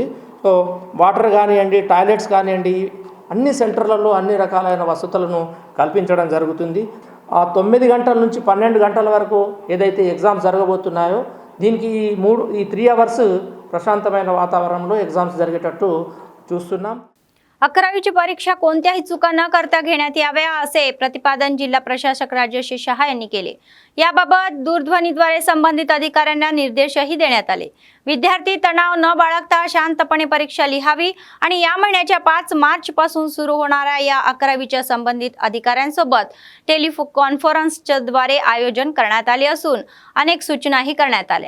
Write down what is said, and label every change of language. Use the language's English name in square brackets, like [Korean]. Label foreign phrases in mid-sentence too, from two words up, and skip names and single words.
[Telugu] సో వాటర్ కానివ్వండి, టాయిలెట్స్ కానివ్వండి, అన్ని సెంటర్లలో అన్ని రకాలైన వసతులను కల్పించడం జరుగుతుంది. 9 గంటల నుంచి 12 గంటల వరకు ఏదైతే ఎగ్జామ్స్ జరగబోతున్నాయో దీనికి ఈ 3 అవర్స్ ప్రశాంతమైన వాతావరణంలో ఎగ్జామ్స్ జరిగేటట్టు చూస్తున్నాం. [Marathi] 11वीची परीक्षा कोणत्याही चुका न करता घेण्यात याव्या असे प्रतिपादन जिल्हा प्रशासक राजश्री शहा यांनी केले। याबाबत दूरध्वनीद्वारे संबंधित अधिकाऱ्यांना निर्देशही देण्यात आले। विद्यार्थी तणाव न बाळगता शांतपणे परीक्षा लिहावी आणि या महिन्याच्या 5 मार्च पासून सुरू होणाऱ्या या 11वीच्या संबंधित अधिकाऱ्यांसोबत टेलिकॉन्फरन्सद्वारे आयोजन करण्यात आले असून अनेक सूचनाही करण्यात आल्या।